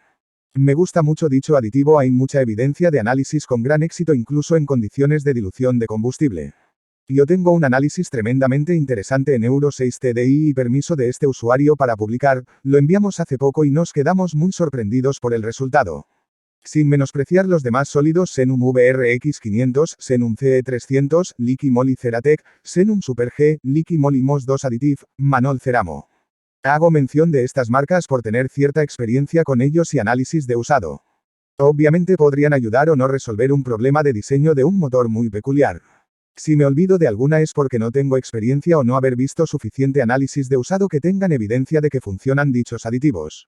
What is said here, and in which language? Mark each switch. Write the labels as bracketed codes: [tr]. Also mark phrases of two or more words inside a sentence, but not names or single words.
[es] Me gusta mucho dicho aditivo, hay mucha evidencia de análisis con gran éxito incluso en condiciones de dilución de combustible. Yo tengo un análisis tremendamente interesante en Euro 6 TDI y permiso de este usuario para publicar, lo enviamos hace poco y nos quedamos muy sorprendidos por el resultado. Sin menospreciar los demás sólidos Xenum VRX500, Xenum CE300, Liqui Moly Ceratec, Xenum Super G, Liqui Moly Mos 2 Additive, Manol Ceramo. Hago mención de estas marcas por tener cierta experiencia con ellos y análisis de usado. Obviamente podrían ayudar o no resolver un problema de diseño de un motor muy peculiar. Si me olvido de alguna es porque no tengo experiencia o no haber visto suficiente análisis de usado que tengan evidencia de que funcionan dichos aditivos.